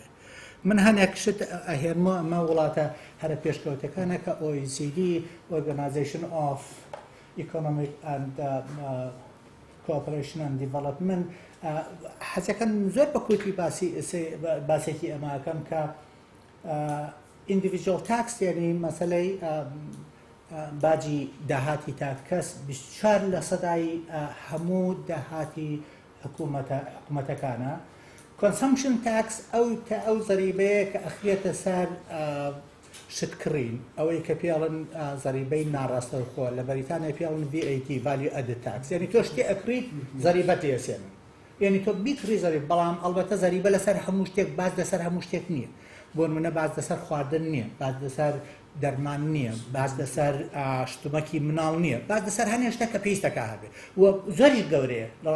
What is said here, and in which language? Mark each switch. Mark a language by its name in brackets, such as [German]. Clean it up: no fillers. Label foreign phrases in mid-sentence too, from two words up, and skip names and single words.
[Central Kurdish] من هەنێکشت ئەهێنمە ئەمە وڵاتە هەرە پێشکەوتەکانە کە OECD Organization of Economic and Cooperation and Development حەزەکەن زۆر بە کورتی باسێکی ئەماکەم کە [English] individual tax [Central Kurdish] یعنی مەسەلەی باجی داهاتی تا کەس 24% هەموو داهاتی حکوومەتەکانە [English] consumption tax [Central Kurdish] ئەو زەریبەیە کە ئەخرێتە سەر شتکڕین ئەوەی کە پێڵن زەریبەی ناڕاستەوخۆ لە بەریتانیا پێڵن [English] VAT value added tax [Central Kurdish] یعنی تۆ شتێ ئەکریت زەریبە تێسێنن یعنی تۆ بیکڕی زەریب بەڵام ئەڵبەتە زەریبە لەسەر هەموو شتێک باز لەسەر هەموو شتێک نییە بۆ نمونە باز لەسەر خواردن نییە باز لەسەر دەرمان نییە باز لەسەر شتومەکی مناڵ نییە باز لەسەر هەنێ شتە کە پێویستەکە هەبێت و زۆریش گەورەیە لە